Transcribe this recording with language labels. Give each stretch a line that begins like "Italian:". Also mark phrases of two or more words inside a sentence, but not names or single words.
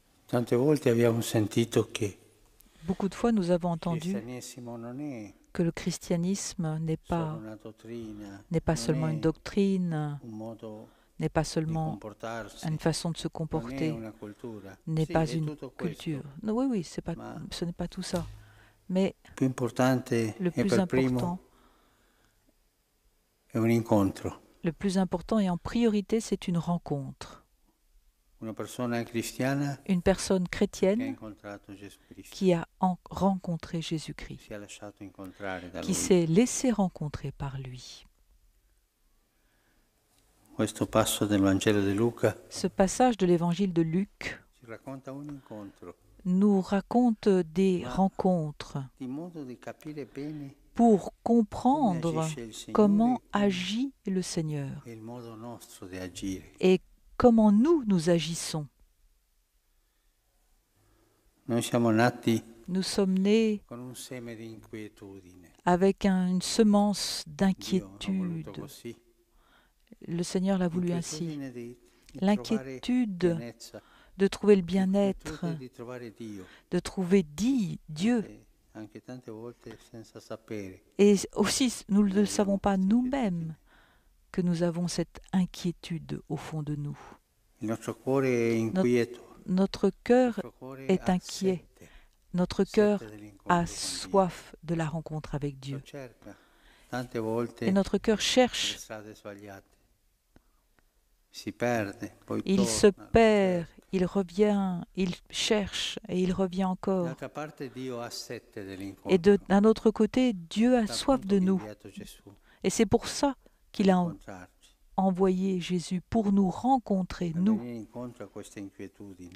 Italian: Tante volte abbiamo sentito che
French: Beaucoup de fois, nous avons
Italian: il
French: entendu
Italian: cristianesimo non è
French: que le christianisme
Italian: solo una dottrina,
French: n'est pas
Italian: non
French: seulement une
Italian: è
French: doctrine,
Italian: un modo
French: n'est pas
Italian: di
French: seulement
Italian: comportarsi,
French: une façon de se
Italian: non è
French: comporter,
Italian: una cultura.
French: n'est
Italian: Sì,
French: pas
Italian: è
French: une
Italian: tutto
French: culture.
Italian: questo,
French: Non, oui, oui,
Italian: ma
French: ce n'est pas tout ça. Mais
Italian: il più importante
French: le
Italian: è
French: plus
Italian: per
French: important,
Italian: primo è un incontro.
French: le plus important et en priorité, c'est une rencontre.
Italian: Una persona cristiana
French: Une personne
Italian: che ha
French: chrétienne
Italian: incontrato Gesù Cristo,
French: qui a rencontré Jésus-Christ,
Italian: si è lasciato incontrare da
French: qui
Italian: Lui.
French: s'est laissé rencontrer par lui.
Italian: Questo passo del Vangelo di Luca
French: Ce passage de l'évangile de Luc
Italian: ci racconta un incontro,
French: nous raconte des
Italian: ma
French: rencontres
Italian: di modo di capire bene
French: pour
Italian: come
French: comprendre
Italian: agisce il Signore
French: comment agit le Seigneur
Italian: e il modo nostro di agire.
French: et comment nous agissons.
Italian: Noi siamo nati
French: Nous sommes nés
Italian: con un seme di inquietudine.
French: avec une semence
Italian: Dio ha voluto
French: d'inquiétude.
Italian: così.
French: Le Seigneur l'a voulu ainsi.
Italian: L'inquietudine di trovare
French: L'inquiétude
Italian: pienezza,
French: de trouver le bien-être,
Italian: l'inquietudine di trovare Dio.
French: de trouver Dieu.
Italian: E anche tante volte senza sapere.
French: Et aussi, nous ne le savons pas nous-mêmes que nous avons cette inquiétude au fond de nous.
Italian: Il nostro cuore è inquieto.
French: Notre
Italian: Il
French: cœur
Italian: nostro cuore
French: est
Italian: ha
French: inquiet.
Italian: sete,
French: Notre cœur
Italian: sete dell'incontro
French: a
Italian: con Dio.
French: soif de la rencontre avec Dieu.
Italian: Lo cerca tante volte
French: Et notre cœur le cherche,
Italian: strade sbagliate. Si perde, poi
French: il se
Italian: torna, lo
French: perd,
Italian: cerca.
French: il revient, il cherche et il revient encore.
Italian: D'altra parte Dio ha sete
French: Et
Italian: dell'incontro.
French: d'un autre côté, Dieu a
Italian: Dal
French: soif
Italian: punto
French: de
Italian: che ha
French: nous.
Italian: inviato Gesù
French: Et c'est pour ça
Italian: per
French: qu'il a
Italian: incontrarci,
French: envoyé Jésus, pour nous rencontrer,
Italian: per
French: nous,
Italian: venire incontro a questa inquietudine.